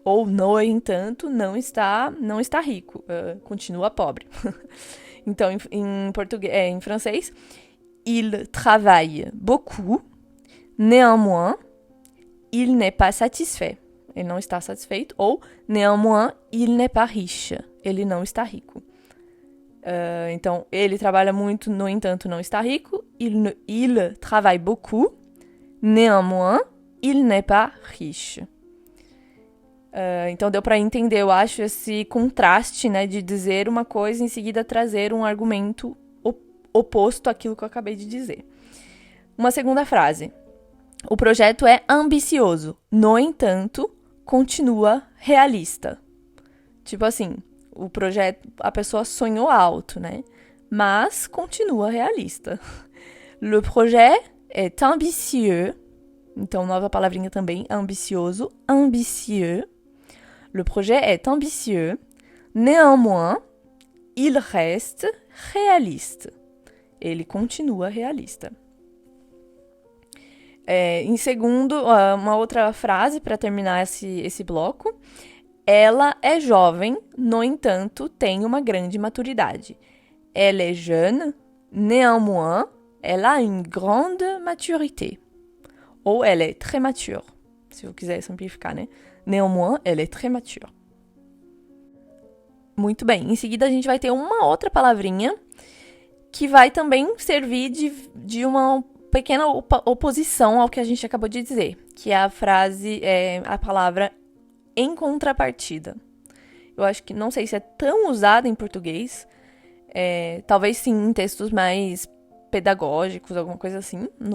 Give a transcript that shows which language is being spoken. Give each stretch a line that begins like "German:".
Portuguese: Ou, no entanto, não está rico, continua pobre. Então, em francês,
French: il travaille beaucoup, néanmoins, il n'est pas satisfait.
Portuguese: Ele não está satisfeito.
French: Ou, néanmoins, il n'est pas riche.
Portuguese: Ele não está rico. Então, ele trabalha muito, no entanto, não está rico.
French: Il travaille beaucoup. Néanmoins, il n'est pas riche.
Portuguese: Então deu para entender, eu acho, esse contraste, né, de dizer uma coisa e em seguida trazer um argumento oposto àquilo que eu acabei de dizer. Uma segunda frase. O projeto é ambicioso, no entanto, continua realista. Tipo assim, o projeto, a pessoa sonhou alto, né, mas continua realista.
French: Le projet est ambitieux.
Portuguese: Então, nova palavrinha também, ambicioso, ambitieux.
French: Le projet est ambitieux. Néanmoins, il reste réaliste.
Portuguese: Ele continua realista. Em segundo, uma outra frase para terminar esse bloco. Ela é jovem, no entanto, tem uma grande maturidade.
French: Elle est jeune, néanmoins, elle a une grande maturité. Ou elle est très mature,
Portuguese: se eu quiser simplificar, né?
French: Néanmoins, elle est très mature.
Portuguese: Muito bem. Em seguida, a gente vai ter uma outra palavrinha que vai também servir de uma pequena oposição ao que a gente acabou de dizer, que é a frase, a palavra em contrapartida. Eu acho que não sei se é tão usada em português, talvez sim em textos mais pedagógicos, alguma coisa assim.